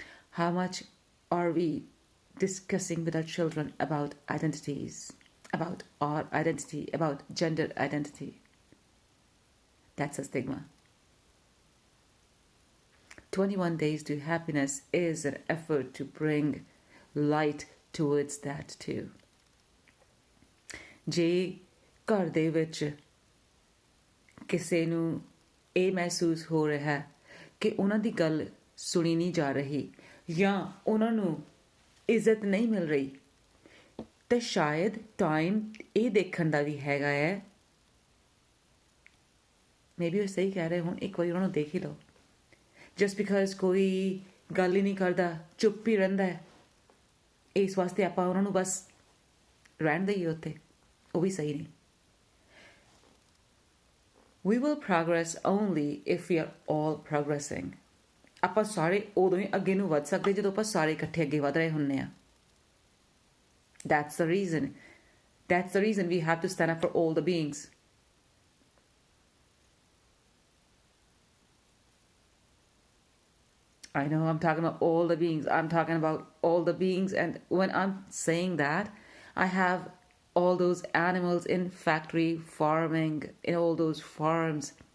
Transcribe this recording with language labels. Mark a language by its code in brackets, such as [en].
[en] How much are we discussing with our children about identities, about our identity, about gender identity? That's a stigma. 21 Days to Happiness is an effort to bring light towards that too. [pa] ਜੇ ਘਰ ਦੇ ਵਿੱਚ ਕਿਸੇ ਨੂੰ ਇਹ ਮਹਿਸੂਸ ਹੋ ਰਿਹਾ ਹੈ ਕਿ ਉਹਨਾਂ ਦੀ ਗੱਲ ਸੁਣੀ ਨਹੀਂ ਜਾ ਰਹੀ ਜਾਂ ਉਹਨਾਂ ਨੂੰ ਇੱਜ਼ਤ ਨਹੀਂ ਮਿਲ ਰਹੀ, ਤਾਂ ਸ਼ਾਇਦ ਟਾਈਮ ਇਹ ਦੇਖਣ ਦਾ ਵੀ ਹੈਗਾ ਹੈ, ਮੇਬੀ ਉਹ ਸਹੀ ਕਹਿ ਰਹੇ ਹੁਣ, ਇੱਕ ਵਾਰੀ ਉਹਨਾਂ ਨੂੰ ਦੇਖ ਹੀ ਲਓ. [en] just because [pa] ਕੋਈ ਗੱਲ ਹੀ ਨਹੀਂ ਕਰਦਾ, ਚੁੱਪ ਹੀ ਰਹਿੰਦਾ ਹੈ, ਇਸ ਵਾਸਤੇ ਆਪਾਂ ਉਹਨਾਂ ਨੂੰ ਬਸ ਰਹਿਣ ਦਈਏ ਉੱਥੇ, ਉਹ ਵੀ ਸਹੀ ਨਹੀਂ. [en] We will progress only if we are all progressing. [pa] ਆਪਾਂ ਸਾਰੇ ਉਦੋਂ ਹੀ ਅੱਗੇ ਨੂੰ ਵੱਧ ਸਕਦੇ ਜਦੋਂ ਆਪਾਂ ਸਾਰੇ ਇਕੱਠੇ ਅੱਗੇ ਵਧ ਰਹੇ ਹੁੰਦੇ ਆ. [en] That's the reason. That's the reason we have to stand up for all the beings. I know I'm talking about all the beings. I'm talking about all the beings. And when I'm saying that, I have all those animals in factory farming, in all those farms.